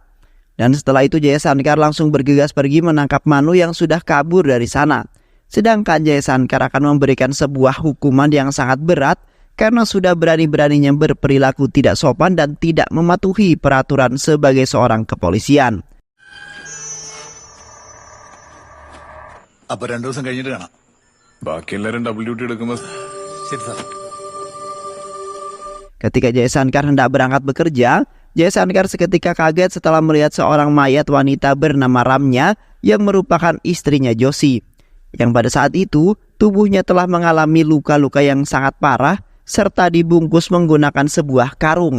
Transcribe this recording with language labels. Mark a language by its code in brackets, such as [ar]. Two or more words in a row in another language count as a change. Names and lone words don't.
[id] Dan setelah itu Jaya Sankar langsung bergegas pergi menangkap Manu yang sudah kabur dari sana. Sedangkan Jaya Sankar akan memberikan sebuah hukuman yang sangat berat karena sudah berani-beraninya berperilaku tidak sopan dan tidak mematuhi peraturan sebagai seorang kepolisian. [ml] അപ്പൊ 2 ദിവസം കഴിഞ്ഞിട്ട് കാണാം. ബാക്കി എല്ലാരും [en] double duty [ml] എടുക്കുമ്പോ ശരി സാർ. [id] Ketika Jaya Shankar hendak berangkat bekerja, Jaya Shankar seketika kaget setelah melihat seorang mayat wanita bernama Ramya yang merupakan istrinya Joshi. Yang pada saat itu, tubuhnya telah mengalami luka-luka yang sangat parah serta dibungkus menggunakan sebuah karung.